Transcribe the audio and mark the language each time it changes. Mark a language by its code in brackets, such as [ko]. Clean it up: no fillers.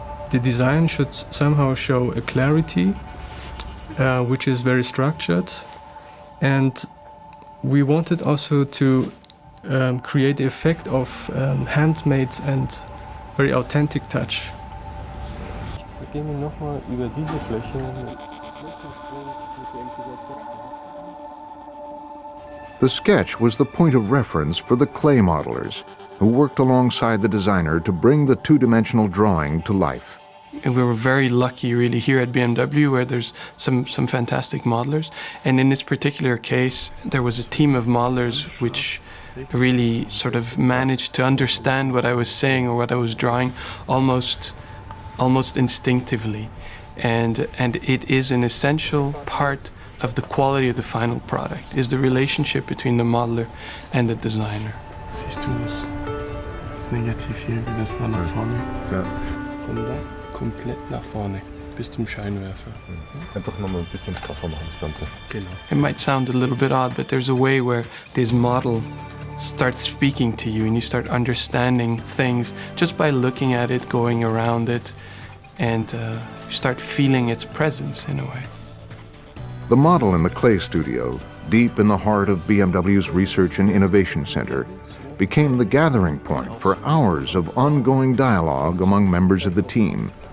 [en] The design should somehow show a clarity, which is very structured, and we wanted also to create the effect of handmade and very authentic touch. [de] Gehen wir nochmal über diese Fläche. [en] The sketch was the point of reference for the clay modelers, who worked alongside the designer to bring the two-dimensional drawing to life. And we were very lucky really here at BMW, where there's some fantastic modelers. And in this particular case, there was a team of modelers which really sort of managed to understand what I was saying or what I was drawing almost instinctively. And it is an essential part of the quality of the final product, is the relationship between the modeler and the designer. [de] Siehst du das Negativ hier, wie das da nach vorne? Ja. Von da komplett nach vorne, bis zum Scheinwerfer. Einfach nochmal ein bisschen straffer machen, das Ganze. Genau. [en] It might sound a little bit odd, but there's a way where this model starts speaking to you and you start understanding things just by looking at it, going around it, and you start feeling its presence in a way. The model in the clay studio, deep in the heart of BMW's Research and Innovation Center, became the gathering point for hours of ongoing dialogue among members of the team.